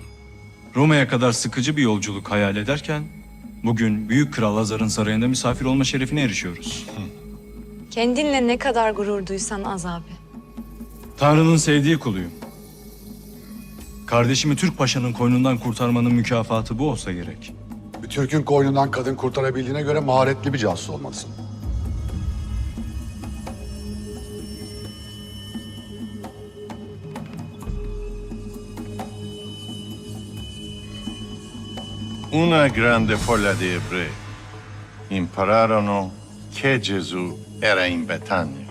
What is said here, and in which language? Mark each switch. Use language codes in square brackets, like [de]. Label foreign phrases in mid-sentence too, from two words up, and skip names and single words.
[tr] Roma'ya kadar sıkıcı bir yolculuk hayal ederken bugün Büyük Kral Lazar'ın sarayında misafir olma şerefine erişiyoruz. Kendinle ne kadar gurur duysan az abi. Tanrı'nın sevdiği kuluyum. Kardeşimi Türk Paşa'nın koynundan kurtarmanın mükafatı bu olsa gerek. Bir Türk'ün koynundan kadın kurtarabildiğine göre maharetli bir casus olmalısın. [it] Una grande folla di ebrei impararono che Gesù era in Betania.